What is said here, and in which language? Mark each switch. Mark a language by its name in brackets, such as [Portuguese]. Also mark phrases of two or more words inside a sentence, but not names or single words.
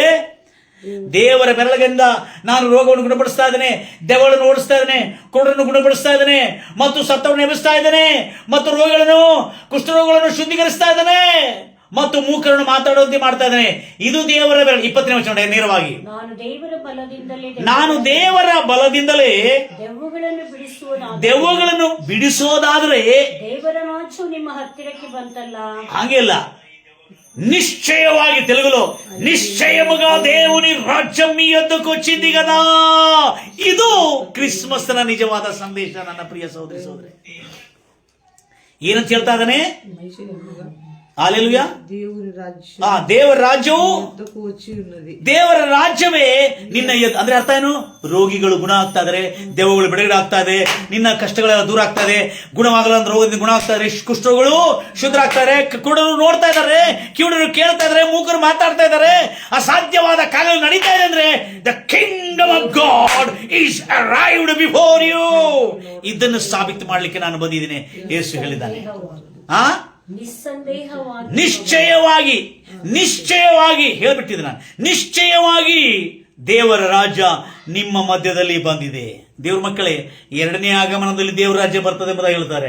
[Kannada] ದೇವರ ಬೆರಳಿಂದ ನಾನು ರೋಗವನ್ನು ಗುಣಪಡಿಸ್ತಾ ಇದ್ದೇನೆ, ದೆವ್ವಗಳನ್ನು ಓಡಿಸ್ತಾ ಇದ್ದೇನೆ, ಕುರುಡರನ್ನು ಗುಣಪಡಿಸ್ತಾ ಇದ್ದೇನೆ, ಮತ್ತು ಸತ್ತವರನ್ನು ಎಬ್ಬಿಸ್ತಾ ಇದ್ದೇನೆ, ಮತ್ತು ರೋಗಗಳನ್ನು, ಕುಷ್ಠರೋಗಗಳನ್ನು ಶುದ್ಧೀಕರಿಸ್ತಾ ಇದ್ದೇನೆ, ಮತ್ತು ಮೂಕರನ್ನು ಮಾತಾಡುವಂತೆ ಮಾಡ್ತಾ ಇದ್ದಾನೆ. ಇದು ದೇವರ ಬೆರಳು. 20ನೇ ವಚನ ನೇರವಾಗಿ, ನಾನು ದೇವರ ಬಲದಿಂದಲೇ ದೆವ್ವಗಳನ್ನು ಬಿಡಿಸೋದಾದ್ರೆ ದೇವರ ರಾಜ್ಯವು ನಿಮ್ಮ ಹತ್ತಿರಕ್ಕೆ ಬಂತಲ್ಲ. ಹಾಗೆಲ್ಲ ನಿಶ್ಚಯವಾಗಿ [Telugu] తెలుగులో నిశ్చయముగా దేవుని రాజ్యం మీ యొద్దకు వచ్చింది కదా. [Kannada] ಇದು ಕ್ರಿಸ್ಮಸ್ ನ ನಿಜವಾದ ಸಂದೇಶ ನನ್ನ ಪ್ರಿಯ ಸಹೋದರಿ ಸಹೋದರಿ. ಏನಂತ ಹೇಳ್ತಾ ಇದ್ದಾನೆ? ಹಲ್ಲೆಲೂಯಾ. [Telugu] దేవుని రాజ్యం [Kannada] ದೇವರ ರಾಜ್ಯವು [Telugu] వద్దకు వచ్చి ఉన్నది. [Kannada] ದೇವರ ರಾಜ್ಯವೇ ನಿನ್ನ ಅಂದ್ರೆ ಅರ್ಥ ಏನು? ರೋಗಿಗಳು ಗುಣ ಆಗ್ತಾ ಇದಾರೆ, ದೆವ್ವಗಳು ಬಿಡುಗಡೆ ಆಗ್ತಾ ಇದೆ, ನಿನ್ನ ಕಷ್ಟಗಳೆಲ್ಲ ದೂರ ಆಗ್ತಾ ಇದೆ, ಗುಣವಾಗಲ್ಲ ಅಂದ್ರೆ ರೋಗದಿಂದ ಗುಣ ಆಗ್ತಾ ಇದಾರೆ, ಕುಷ್ಠರೋಗಗಳು ಶುದ್ಧ ಆಗ್ತಾ ಇದಾರೆ, ಕುರುಡರು ನೋಡ್ತಾ ಇದಾರೆ, ಕಿವುಡರು ಕೇಳ್ತಾ ಇದಾರೆ, ಮೂಕರು ಮಾತಾಡ್ತಾ ಇದಾರೆ, ಅಸಾಧ್ಯವಾದ ಕಾರ್ಯಗಳು ನಡೀತಾ ಇದೆ ಅಂದ್ರೆ [English] the kingdom of God is arrived before you. [Kannada] ಇದನ್ನು ಸಾಬೀತು ಮಾಡ್ಲಿಕ್ಕೆ ನಾನು ಬಂದಿದ್ದೀನಿ ಯೇಸು ಹೇಳಿದ್ದಾನೆ. ನಿಸ್ಸಂದೇಹವಾಗಿ ನಿಶ್ಚಯವಾಗಿ ಹೇಳ್ಬಿಟ್ಟಿದ್ದೆ ನಾನು. ನಿಶ್ಚಯವಾಗಿ ದೇವರ ರಾಜ್ಯ ನಿಮ್ಮ ಮಧ್ಯದಲ್ಲಿ ಬಂದಿದೆ. ದೇವ್ರ ಮಕ್ಕಳೇ, ಎರಡನೇ ಆಗಮನದಲ್ಲಿ ದೇವರ ರಾಜ್ಯ ಬರ್ತದೆ ಎಂಬುದಾಗಿ ಹೇಳ್ತಾರೆ.